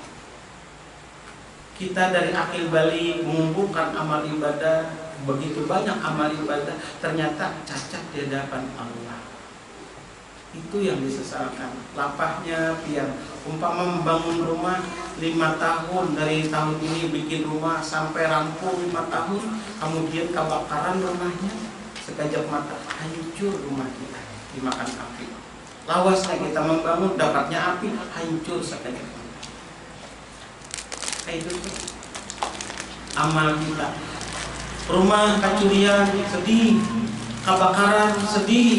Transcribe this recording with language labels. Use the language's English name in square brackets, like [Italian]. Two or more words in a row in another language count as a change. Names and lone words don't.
[Indonesian] Kita dari akil balik mengumpulkan amal ibadah, begitu banyak amal ibadah ternyata cacat di hadapan Allah. Itu yang disesalkan. [Banjar] Lapahnya pian. [Indonesian] Umpama membangun rumah 5 tahun, dari tahun ini bikin rumah sampai rampung 5 tahun, kemudian kebakaran rumahnya, sekejap mata hancur rumah kita dimakan api. Lawasnya kita membangun, dapatnya api, hancur sekejap mata. Kayak itu amal kita. Rumah kecurian sedih, kebakaran sedih.